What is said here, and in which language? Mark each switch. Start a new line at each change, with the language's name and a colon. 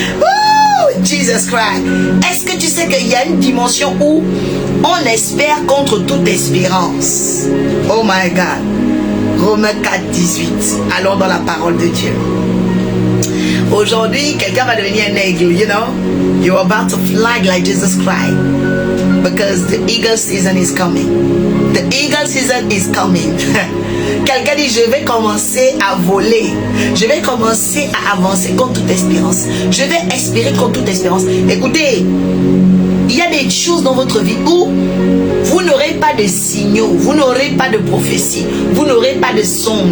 English: Oh, Jesus Christ.
French: Est-ce que tu sais qu'il y a une dimension où on espère contre toute espérance?
English: Oh my God.
French: Romains 4, 18. Allons dans la parole de Dieu. Aujourd'hui, quelqu'un va devenir un aigle,
English: you know. You're about to fly like Jesus Christ. Because the eagle season is coming. The eagle season is coming.
French: Quelqu'un dit, je vais commencer à voler. Je vais commencer à avancer contre toute espérance. Je vais espérer contre toute espérance. Écoutez, il y a des choses dans votre vie où vous n'aurez pas de signaux, vous n'aurez pas de prophétie, vous n'aurez pas de songe.